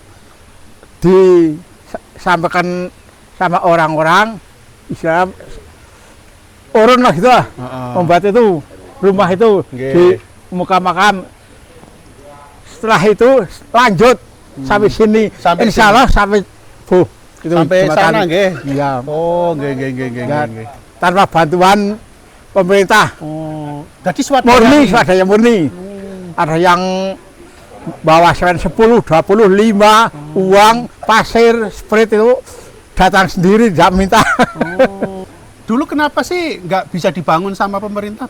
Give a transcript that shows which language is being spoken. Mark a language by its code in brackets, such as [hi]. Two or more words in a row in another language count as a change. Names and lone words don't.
[id] disampaikan sama orang-orang istilah urun lah gitu lah. Membuat itu rumah itu Nggih. di muka makam. Setelah itu lanjut sampai sini. Sampai Insya Allah sampai itu Sampai jembatan. sana, nggih. Iya. [jv] Oh, nggih, nggih, nggih, nggih, [id] Ya, nggih. tanpa bantuan pemerintah. Oh, jadi swadaya Murni, ini. swadaya murni. Ada yang bawa semen 10, 25, uang, pasir, sprit itu datang sendiri, tidak minta. Dulu kenapa sih nggak bisa dibangun sama pemerintah?